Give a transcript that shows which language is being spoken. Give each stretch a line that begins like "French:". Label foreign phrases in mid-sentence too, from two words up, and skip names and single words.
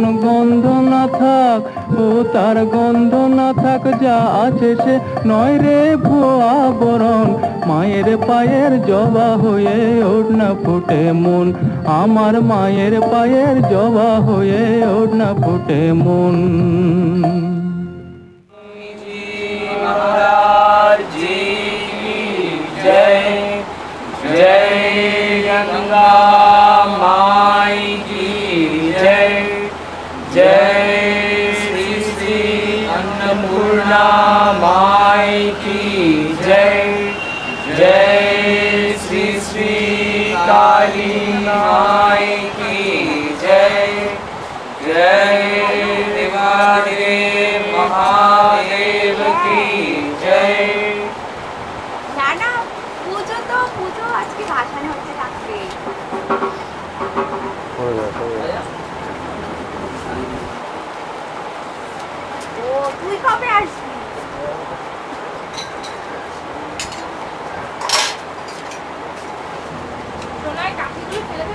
Bangla: গন্ধ না থাক ও তার গন্ধ না থাক যা আছে সে নয় রে ভুয়া বরণ। মায়ের পায়ের জবা হয়ে ওঠ না ফুটে মন। আমার মায়ের পায়ের জবা হয়ে ওঠ না ফুটে মন।
Hindi: महाराज जी जय। जय गंगा माई की जय। जय श्री श्री अन्नपूर्णा माई की जय। जय श्री श्री काली माई की जय। जय देवादेव महादेव की जय।
Bangla: না না পুজো তো পুজো আজকে ভাসান হচ্ছে রাত্রে। ও তুই কবে আসবি? সোনার কাঠিগুলো ফেলে দে না।